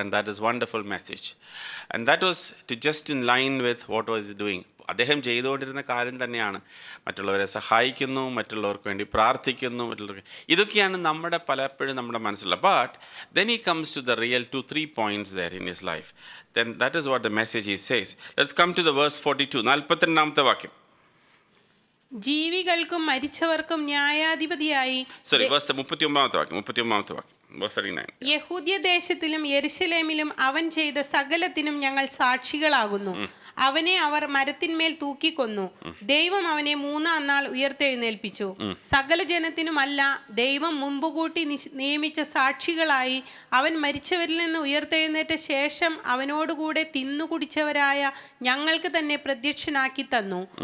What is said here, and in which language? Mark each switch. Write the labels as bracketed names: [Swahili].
[English] And that is wonderful message. And that was to just in line with what was doing. [Malayalam] അദ്ദേഹം ചെയ്തുകൊണ്ടിരുന്ന കാര്യം തന്നെയാണ്. മറ്റുള്ളവരെ സഹായിക്കുന്നു, മറ്റുള്ളവർക്ക് വേണ്ടി പ്രാർത്ഥിക്കുന്നു, മറ്റുള്ളവർക്ക്. ഇതൊക്കെയാണ് നമ്മുടെ പലപ്പോഴും നമ്മുടെ മനസ്സിലുള്ള. [English] But then he comes to the real 2-3 points there in his life. Then that is what the message he says. Let's come to the verse 42, [Malayalam] 42-ാമത്തെ വാക്യം. ജീവികൾക്കും മരിച്ചവർക്കും ന്യായാധിപതിയായി, [English] sorry, verse [Malayalam] 39-ാമത്തെ വാക്യം, [English] verse 39. [Malayalam] യഹൂദ്യ ദേശത്തിലും യെരുശലേമിലും അവൻ ചെയ്ത സകലത്തിനും ഞങ്ങൾ സാക്ഷികളാകുന്നു. അവനെ അവർ മരത്തിന്മേൽ തൂക്കിക്കൊന്നു. ദൈവം അവനെ മൂന്നാം നാൾ ഉയർത്തെഴുന്നേൽപ്പിച്ചു. സകല ജനത്തിനുമല്ല, ദൈവം മുമ്പുകൂട്ടി നിയമിച്ച സാക്ഷികളായി അവൻ മരിച്ചവരിൽ നിന്ന് ഉയർത്തെഴുന്നേറ്റ ശേഷം അവനോടുകൂടെ തിന്നുകുടിച്ചവരായ ഞങ്ങൾക്ക് തന്നെ പ്രത്യക്ഷനാക്കി തന്നു.